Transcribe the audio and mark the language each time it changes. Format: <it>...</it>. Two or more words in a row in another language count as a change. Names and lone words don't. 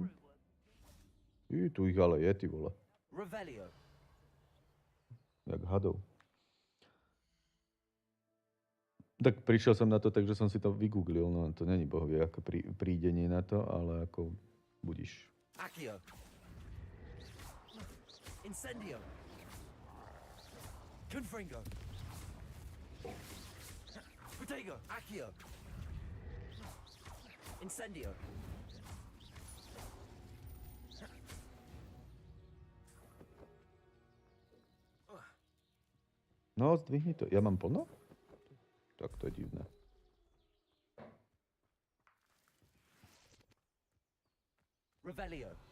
<sk>Tu ich ale je,</sk> <cs>ty vole.</cs> <sk>Revelio. Jak hadov. Tak prišiel som na to tak, že som si to vygooglil, no to není bohvie ako prídenie na to, ale ako budíš. Accio. Incendio. Confringo. Protego. Accio. Incendio. No, zdvihni to. Ja mám plno? Tak to je divné. Revelio.</sk>